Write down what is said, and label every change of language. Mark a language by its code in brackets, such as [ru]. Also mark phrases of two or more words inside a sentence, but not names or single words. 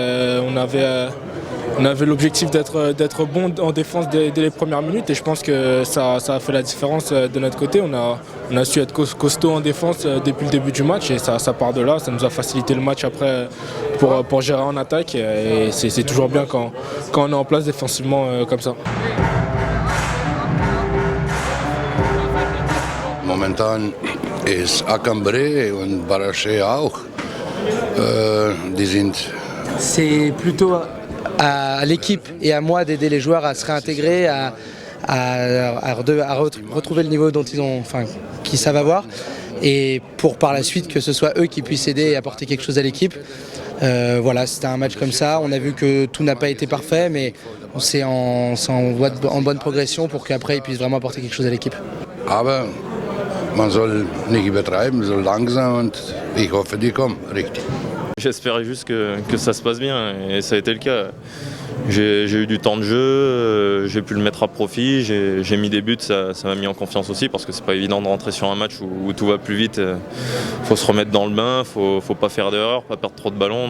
[fr] On avait l'objectif d'être bon en défense dès les premières minutes et je pense que ça a fait la différence de notre côté. On a su être costaud en défense depuis le début du match et ça part de là. Ça nous a facilité le match après pour gérer en attaque et c'est toujours bien quand on est en place défensivement comme ça. [de] Momentan ist Akambre und Baraché auch. Die sind. [fr] C'est plutôt à l'équipe et à moi d'aider les joueurs à se réintégrer, à retrouver le niveau qu'ils savent avoir, et pour par la suite que ce soit eux qui puissent aider et apporter quelque chose à l'équipe. Voilà, c'était un match comme ça. On a vu que tout n'a pas été parfait, mais c'est en bonne progression pour qu'après ils puissent vraiment apporter quelque chose à l'équipe. [de] Aber man soll nicht übertreiben, so langsam und ich hoffe, die kommen richtig. [fr] J'espérais juste que ça se passe bien et ça a été le cas. J'ai eu du temps de jeu, j'ai pu le mettre à profit, j'ai mis des buts, ça m'a mis en confiance aussi parce que c'est pas évident de rentrer sur un match où tout va plus vite. Faut se remettre dans le bain, faut pas faire d'erreurs, pas perdre trop de ballons.